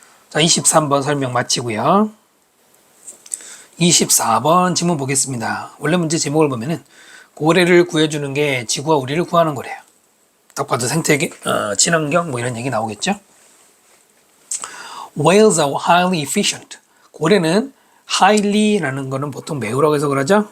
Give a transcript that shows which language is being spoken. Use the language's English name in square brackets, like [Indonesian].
[Korean] 자, 23번 설명 마치고요. 24번 질문 보겠습니다. 원래 문제 제목을 보면은 고래를 구해주는 게 지구와 우리를 구하는 거래요. 딱 봐도 생태계, 친환경 뭐 이런 얘기 나오겠죠? [English] Whales are highly efficient. [Korean] 고래는 highly라는 거는 보통 매우라고 해서 그러죠?